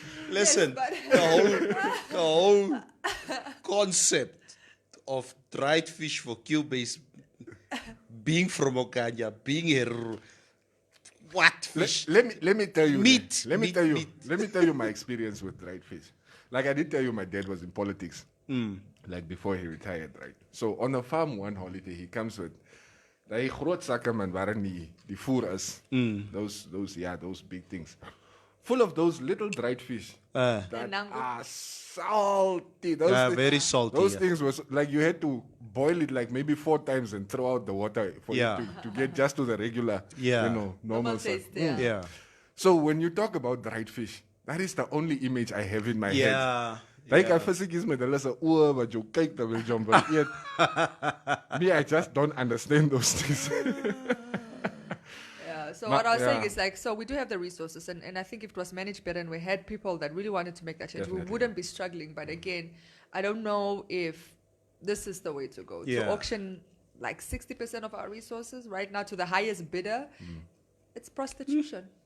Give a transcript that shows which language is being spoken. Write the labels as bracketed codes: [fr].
[en] Listen, the whole concept of dried fish for Cubase being from Okanya, being here, what fish? Let me tell you. Meat. Let me tell you my experience with dried fish. Like, I did tell you, my dad was in politics. Like, before he retired, right? So on a farm one holiday, he comes with [af] Daai groot sakke man waarin die voer is. [en] Those big things. Full of those little dried fish that are salty. Those very salty. Those things was like you had to boil it like maybe 4 times and throw out the water for it to get just to the regular, normal taste. Yeah. So when you talk about dried fish, that is the only image I have in my head. Like I physically [af] is met hulle se oë wat jou kyk terwyl jy hom wil eet. [en] Me, I just don't understand those things. So what I was saying is like, so we do have the resources, and I think if it was managed better and we had people that really wanted to make that change, we wouldn't be struggling. But again, I don't know if this is the way to go. To auction like 60% of our resources right now to the highest bidder, it's prostitution.